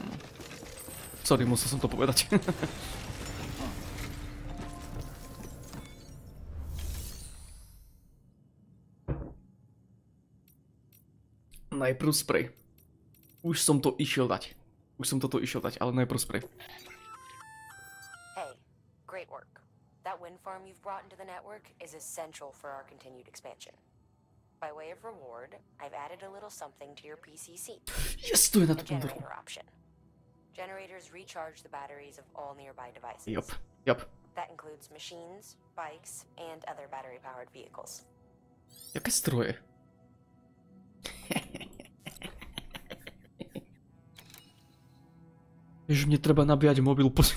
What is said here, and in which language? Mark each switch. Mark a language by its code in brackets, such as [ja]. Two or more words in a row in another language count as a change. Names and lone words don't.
[sk] Sorry, musel som to povedať. Najprv spray. Už som to išiel dať. Už som toto išiel dať, ale najprv spray. [en] Hey, great work. That wind farm you've brought into the network is essential for our continued expansion. By way of reward, I've added a little something to your PCC. [sk] Yes, to je na [en] The [sk] tom vrchu. [en] generator option. Generators recharge the batteries of all nearby devices. Yup. That includes machines, bikes, and other battery-powered vehicles. [cs] Jaké stroje? [sk] Jež mne treba nabíjať mobil.